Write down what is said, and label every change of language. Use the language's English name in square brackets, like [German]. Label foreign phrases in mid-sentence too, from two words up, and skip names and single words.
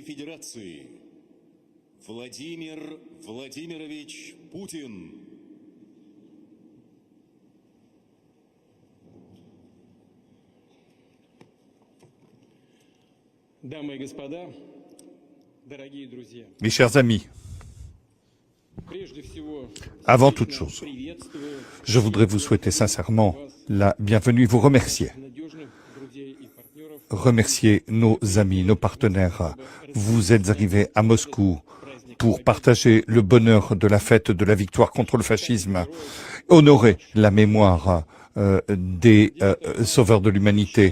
[Russian] Федерации Владимир Владимирович Путин. Дамы и господа, дорогие друзья, [French] Mes chers amis, avant toute chose, je voudrais vous souhaiter sincèrement la bienvenue, vous remercier. Remercier nos amis, nos partenaires. Vous êtes arrivés à Moscou pour partager le bonheur de la fête de la victoire contre le fascisme, honorer la mémoire des sauveurs de l'humanité.